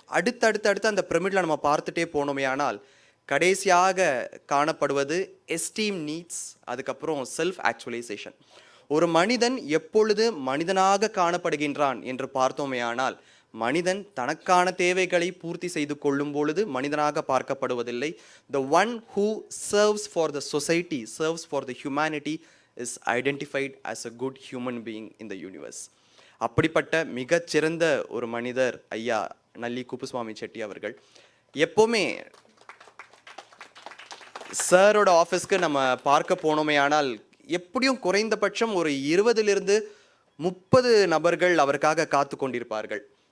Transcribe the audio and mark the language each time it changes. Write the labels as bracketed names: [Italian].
[Tamil] அடுத்து அந்த பிரமிடில் நம்ம பார்த்துட்டே போனோமே ஆனால் கடைசியாக காணப்படுவது எஸ்டீம் நீட்ஸ், அதுக்கப்புறம் செல்ஃப் ஆக்சுவலைசேஷன். ஒரு மனிதன் எப்பொழுது மனிதனாக காணப்படுகின்றான் என்று பார்த்தோமே ஆனால் மனிதன் தனக்கான தேவைகளை பூர்த்தி செய்து கொள்ளும் பொழுது மனிதனாக பார்க்கப்படுவதில்லை. [English] The one who serves for the society, serves for the humanity is identified as a good human being in the universe. [Tamil] அப்படிப்பட்ட மிகச்சிறந்த ஒரு மனிதர் ஐயா நல்லி குப்புசுவாமி செட்டி அவர்கள். எப்போவுமே சாரோட ஆஃபீஸ்க்கு நம்ம பார்க்க போனோமே ஆனால் எப்படியும் குறைந்தபட்சம் ஒரு 20 to 30 நபர்கள் அவருக்காக காத்து கொண்டிருப்பார்கள்.